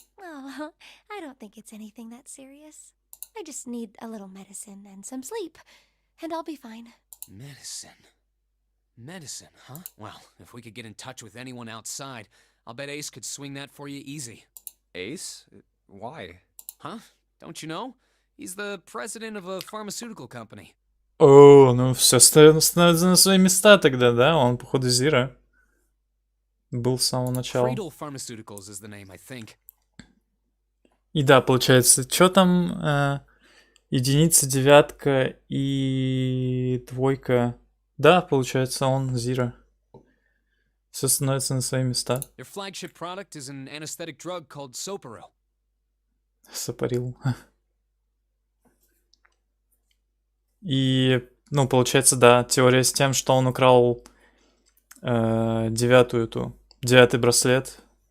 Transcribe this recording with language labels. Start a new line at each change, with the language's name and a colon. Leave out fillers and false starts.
English: Oh, I don't think it's anything that serious. I just need a little medicine and some sleep, and I'll be fine. Medicine. Medicine, huh? Well, if we could get in touch with anyone outside, I'll bet Ace could swing that for you easy. Ace? Why? Huh? Don't you know? He's the president of a pharmaceutical company.
Russian: О, ну все становится на свои места тогда, да? Он, походу, Зира. Был с самого начала.
English: Cradle Pharmaceuticals is the name, I think.
Russian: И да, получается, что там? Единица, девятка и двойка. Да, получается, он Зира. Все становится на свои места.
English: Their flagship product is an anesthetic drug called Soparil.
Russian: Сопарил. И, ну, получается, да, теория с тем, что он украл девятый браслет.